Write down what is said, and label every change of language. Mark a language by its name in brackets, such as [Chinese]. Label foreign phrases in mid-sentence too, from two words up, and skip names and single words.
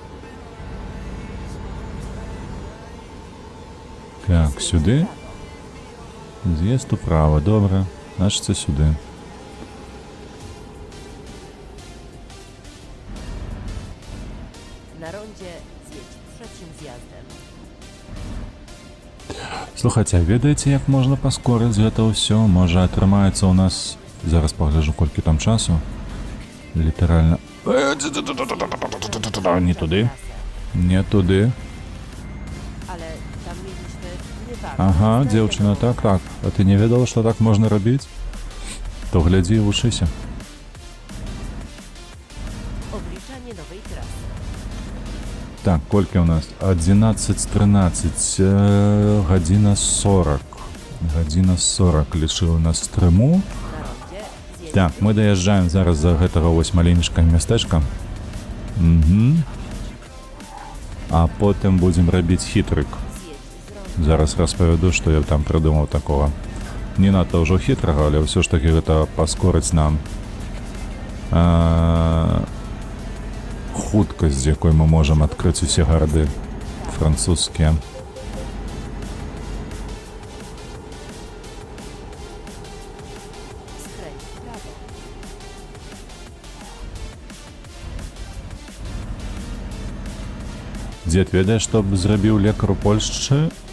[Ukrainian] Так, сюди. З'їзд управо, добре. Значить це сюди. [Polish] Na rondzie zjedź trzecim zjazdem. [Belarusian] Слухайте, а ведаеце, як можна паскорыць гэта ўсё? Можа, атрымаецца у нас... Зараз пагляджу, колькі там часу. Літаральна... Не туды. Не туды. [Polish] Ale tam mieliśmy nie bardzo. [Belarusian] Ага, дзяўчына, так. А ты не ведала, што так можна рабіць? То глядзі і вучыся. [Polish] Obliczanie nowej trasy. [Belarusian] Так, колькі ў нас? 11:13, гадзіна 40. Гадзіна 40 лічыў нас стрыму. [Polish] Na rondzie zjedź [Belarusian] Так, мы даязджаем зараз за гэтага вось маленечка мястэчка. А потым будзем рабіць хітрык. [Polish] zjedź z ronda. [Belarusian] Зараз распавяду, што я там прыдумаў такога. Не надта ўжо хітрага, але ўсё ж такі гэта паскорыць нам хуткасць, з якой мы можам адкрыць усе гарады французскія. [Polish] Skręć w prawo. [Belarusian] Дзед, ведаеш, што б зрабіў лекар у Польшчы?